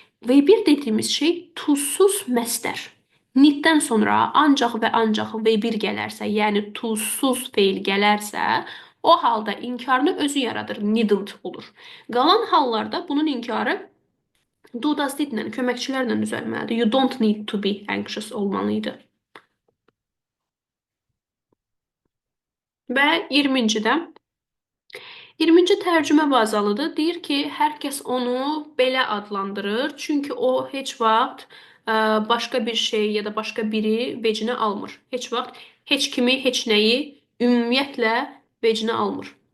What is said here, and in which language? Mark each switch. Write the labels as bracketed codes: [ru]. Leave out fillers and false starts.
[az] V1 dediyimiz şey tuzsuz məstər. Needdən sonra ancaq və ancaq V1 gələrsə, yəni tuzsuz feil gələrsə, o halda inkarını özü yaradır, needn't olur. Qalan hallarda bunun inkarı do does didlə, köməkçilərlə düzəlməlidir. [en] You don't need to be anxious [az] olmalıydı. Və 20-cidə 20-ci tərcümə bazalıdır. Deyir ki, hər kəs onu belə adlandırır. Çünki o heç vaxt başqa bir şey ya da başqa biri vecinə almır. Heç vaxt heç kimi, heç nəyi ümumiyyətlə vecinə almır.